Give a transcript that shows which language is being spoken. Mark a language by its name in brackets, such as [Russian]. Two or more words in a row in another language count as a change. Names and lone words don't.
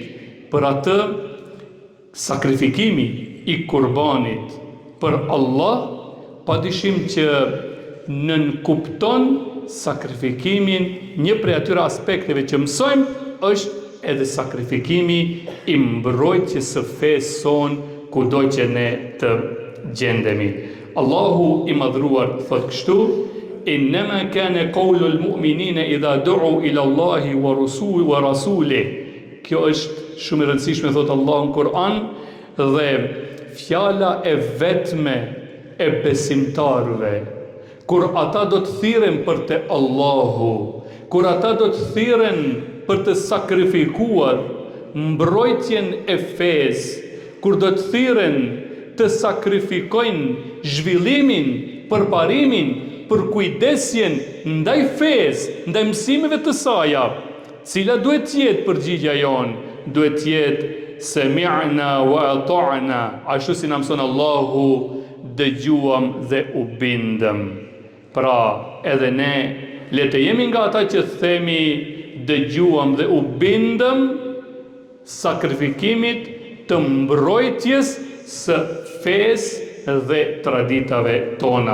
[Albanian] Për atë sakrifikimi i kurbanit për Allah, padyshim që nënkupton sakrifikimin, një prej atyre aspekteve që mësojmë është edhe sakrifikimi i mbrojtjes së fesë son kudo që ne të gjendemi. Allahu i madhruar thot kështu: [Arabic] إنما كان قول المؤمنين إذا دعوا إلى الله ورسوله. [Albanian] Kjo është shumë e rëndësishme, thot Allahu në Kur'an, dhe fjala e vetme e besimtarëve kur ata do të thirren për te Allahu, kur ata do të thirren për të sakrifikuar mbrojtjen e fesë, kur do të thirren të sakrifikojnë zhvillimin, përparimin, për kujdesjen ndaj fesë, ndaj mësimeve të saja, cila duhet të jetë përgjigja jonë, duhet të jetë [Arabic] سمعنا وأطعنا, [Albanian] ashtu si na mëson Allahu, dëgjuam dhe u bindëm. Pra, edhe ne le të jemi nga ata që themi dëgjuam dhe u bindëm sakrifikimit të mbrojtjes së fesë dhe traditave tona.